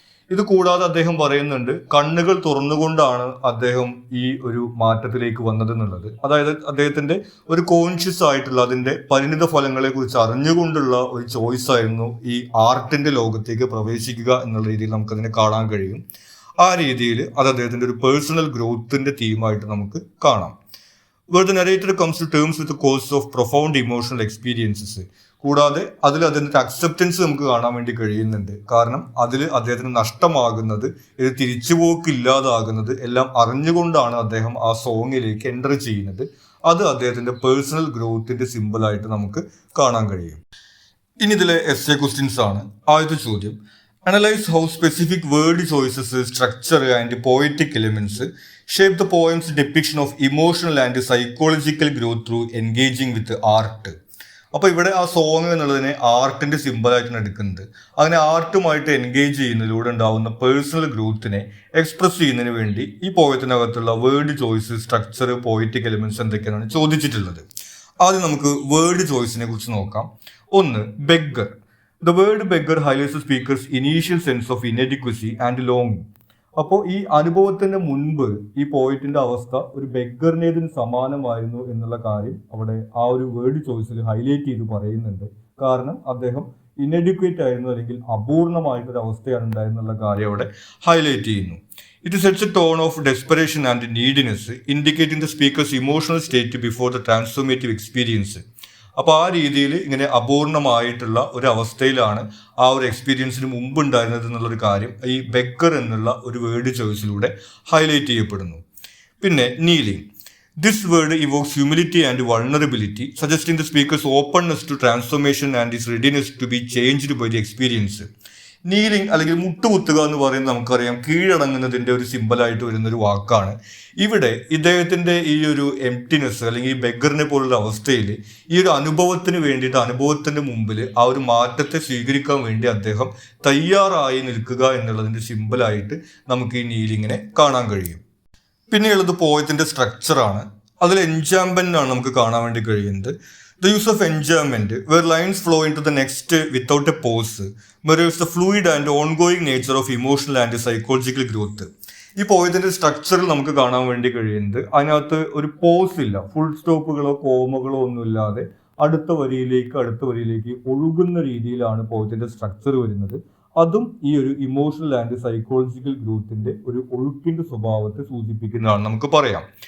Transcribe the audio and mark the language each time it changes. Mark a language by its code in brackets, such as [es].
[ml] ഇത് കൂടാതെ അദ്ദേഹം പറയുന്നുണ്ട്, കണ്ണുകൾ തുറന്നുകൊണ്ടാണ് അദ്ദേഹം ഈ ഒരു മാറ്റത്തിലേക്ക് വന്നത് എന്നുള്ളത്. അതായത് അദ്ദേഹത്തിന്റെ ഒരു കോൺഷ്യസ് ആയിട്ടുള്ള അതിന്റെ പരിണിത ഫലങ്ങളെ കുറിച്ച് അറിഞ്ഞുകൊണ്ടുള്ള ഒരു ചോയ്സ് ആയിരുന്നു ഈ ആർട്ടിന്റെ ലോകത്തേക്ക് പ്രവേശിക്കുക എന്നുള്ള രീതിയിൽ നമുക്കതിനെ കാണാൻ കഴിയും. ആ രീതിയിൽ അത് അദ്ദേഹത്തിന്റെ ഒരു പേഴ്സണൽ ഗ്രോത്തിന്റെ തീമായിട്ട് നമുക്ക് കാണാം. [en] Where the narrator comes to terms with the cause of profound emotional experiences. [ml] കൂടാതെ അതിൽ അതിൻ്റെ അക്സെപ്റ്റൻസ് നമുക്ക് കാണാൻ വേണ്ടി കഴിയുന്നുണ്ട്. കാരണം അതിൽ അദ്ദേഹത്തിന് നഷ്ടമാകുന്നത്, ഇത് തിരിച്ചുപോക്കില്ലാതാകുന്നത് എല്ലാം അറിഞ്ഞുകൊണ്ടാണ് അദ്ദേഹം ആ സോങ്ങിലേക്ക് എൻ്റർ ചെയ്യുന്നത്. അത് അദ്ദേഹത്തിൻ്റെ പേഴ്സണൽ ഗ്രോത്തിന്റെ സിമ്പിളായിട്ട് നമുക്ക് കാണാൻ കഴിയും. ഇനി ഇതിലെ essay ക്വസ്റ്റ്യൻസ് ആണ്. ആദ്യത്തെ ചോദ്യം, [en] Analyze how specific word choices, structure and poetic elements shape the poem's depiction of emotional and psychological growth through engaging with art. [ml] അപ്പോൾ ഇവിടെ ആ സോങ് എന്നുള്ളതിനെ ആർട്ടിന്റെ സിമ്പിളായിട്ടാണ് എടുക്കുന്നത്. അങ്ങനെ ആർട്ടുമായിട്ട് എൻഗേജ് ചെയ്യുന്നതിലൂടെ ഉണ്ടാവുന്ന പേഴ്സണൽ ഗ്രോത്തിനെ എക്സ്പ്രസ് ചെയ്യുന്നതിന് വേണ്ടി ഈ പോയത്തിനകത്തുള്ള word choice, structure, poetic elements എന്തൊക്കെയാണ് ചോദിച്ചിട്ടുള്ളത്. ആദ്യം നമുക്ക് വേർഡ് ചോയ്സിനെ കുറിച്ച് നോക്കാം. ഒന്ന്, beggar. [en] The word beggar highlights the speaker's initial sense of inadequacy and longing. [ml] അപ്പോൾ ഈ അനുഭവത്തിന്റെ മുൻപ് ഈ പോയിറ്റിന്റെ അവസ്ഥ ഒരു ബെഗറിനേതിന് സമാനമായിരുന്നു എന്നുള്ള കാര്യം അവിടെ ആ ഒരു വേർഡ് ചോയ്സിൽ ഹൈലൈറ്റ് ചെയ്ത് പറയുന്നുണ്ട്. കാരണം അദ്ദേഹം ഇനഡിക്വേറ്റ് ആയിരുന്നു, അല്ലെങ്കിൽ അപൂർണമായിട്ടൊരു അവസ്ഥയാണ് ഉണ്ടായിരുന്നുള്ള കാര്യം അവിടെ ഹൈലൈറ്റ് ചെയ്യുന്നു. [en] It sets a tone of desperation and neediness, indicating the speaker's emotional state before the transformative experience. [ml] അപ്പോൾ ആ രീതിയിൽ ഇങ്ങനെ അപൂർണമായിട്ടുള്ള ഒരു അവസ്ഥയിലാണ് ആ ഒരു എക്സ്പീരിയൻസിന് മുമ്പ് ഉണ്ടായിരുന്നത് എന്നുള്ളൊരു കാര്യം ഈ ബെക്കർ എന്നുള്ള ഒരു വേർഡ് ചോയ്സിലൂടെ ഹൈലൈറ്റ് ചെയ്യപ്പെടുന്നു. പിന്നെ kneeling. [en] This word evokes humility and vulnerability, suggesting the speaker's openness to transformation and his readiness to be changed by the experience. [ml] Kneeling അല്ലെങ്കിൽ മുട്ടുകുത്തുക എന്ന് പറയുന്നത് നമുക്കറിയാം കീഴടങ്ങുന്നതിൻ്റെ ഒരു സിമ്പിളായിട്ട് വരുന്നൊരു വാക്കാണ്. ഇവിടെ ഇദ്ദേഹത്തിൻ്റെ ഈ ഒരു എംപ്റ്റിനെസ് അല്ലെങ്കിൽ ഈ ബെഗറിനെ പോലുള്ള അവസ്ഥയിൽ ഈ ഒരു അനുഭവത്തിന് വേണ്ടിയിട്ട്, അനുഭവത്തിൻ്റെ മുമ്പിൽ ആ ഒരു മാറ്റത്തെ സ്വീകരിക്കാൻ വേണ്ടി അദ്ദേഹം തയ്യാറായി നിൽക്കുക എന്നുള്ളതിൻ്റെ സിമ്പിളായിട്ട് നമുക്ക് ഈ നീലിങ്ങിനെ കാണാൻ കഴിയും. പിന്നെയുള്ളത് പോയത്തിൻ്റെ സ്ട്രക്ചറാണ്. അതിൽ എൻജാംമെൻ്റ് ആണ് നമുക്ക് കാണാൻ വേണ്ടി കഴിയുന്നത്. [en] The use of enjambment, where lines flow into the next without a pause, mirrors the fluid and ongoing nature of emotional and psychological growth. [ml] ഈ പോയതിൻ്റെ സ്ട്രക്ചറിൽ നമുക്ക് കാണാൻ വേണ്ടി കഴിയുന്നത് അതിനകത്ത് ഒരു പോസ് ഇല്ല, ഫുൾ സ്റ്റോപ്പുകളോ കോമകളോ ഒന്നുമില്ലാതെ അടുത്ത വരിയിലേക്ക് ഒഴുകുന്ന രീതിയിലാണ് പോയതിൻ്റെ സ്ട്രക്ചർ വരുന്നത്. അതും ഈ ഒരു ഇമോഷണൽ ആൻഡ് സൈക്കോളജിക്കൽ ഗ്രോത്തിന്റെ ഒരു ഒഴുക്കിന്റെ സ്വഭാവത്തെ സൂചിപ്പിക്കുന്നതാണ് നമുക്ക് പറയാം.